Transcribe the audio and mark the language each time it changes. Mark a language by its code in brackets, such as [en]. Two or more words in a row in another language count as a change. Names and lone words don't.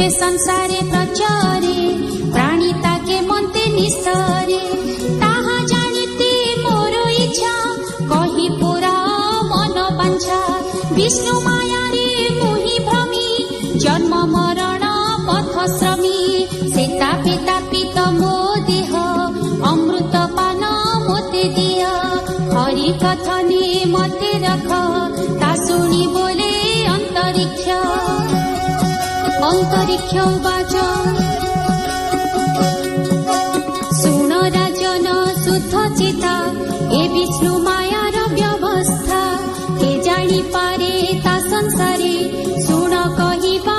[or] ସଂସାରେ ପ୍ରଚାରେ ପ୍ରାଣୀ ତାକେ ମନ୍ତେ ନିସ୍ତରେ ତାହା ଜାଣିତେ ମୋର ଇଚ୍ଛା କହି ପୁରା ମନ ବାଞ୍ଛା ବିଷ୍ଣୁ ମାୟାରେ ମୁହିଁ ଭ୍ରମି ଜନ୍ମ ମରଣ ପଥ ଶ୍ରମୀ ସେ ତାପେ ତାପିତ ମୋ ଦେହ ଅମୃତ ପାନ ମୋତେ ହରି କଥନେ ମତେ ରଖ ତା ଶୁଣି ବୋଲେ ଅନ୍ତରିକ୍ଷ ବାଚ ଶୁଣ ରାଜନ ଶୁଦ୍ଧ ଚେତା ଏ ବିଷ୍ଣୁ ମାୟାର ବ୍ୟବସ୍ଥା କେ ଜାଣି ପାରେ ତା ସଂସାରେ ଶୁଣ କହିବା